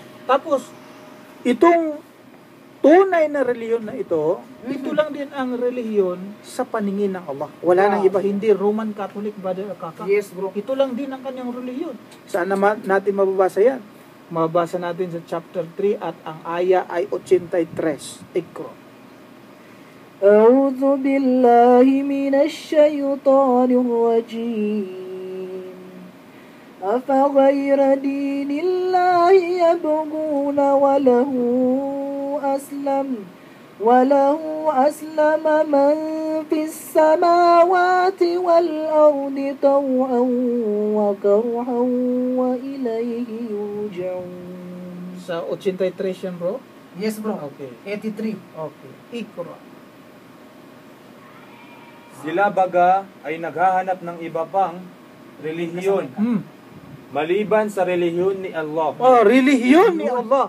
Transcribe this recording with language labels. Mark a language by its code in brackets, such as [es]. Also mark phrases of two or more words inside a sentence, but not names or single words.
[tl] Tapos, itong tunay na relihiyon na ito lang din ang relihiyon sa paningin ng Allah. Wala nang iba, hindi Roman Catholic, Brother Akaka. [en] Yes, bro. [tl] Ito lang din ang kanyang relihiyon. Saan naman natin mababasa yan? Mababasa natin sa chapter 3 at ang aya ay 83. Ikro. [ar] أعوذ بالله من الشيطان الرجيم أفغير دين الله يبغون وله أسلم من في السماوات والأرض طوعا وكرها وإليه يرجعون. [tl] Sa 83 yan, bro? [en] Yes, bro. [tl] Okay. 83. Okay. Ikro. Sila baga ay naghahanap ng iba pang relihiyon maliban sa relihiyon ni Allah. Oh, relihiyon ni Allah.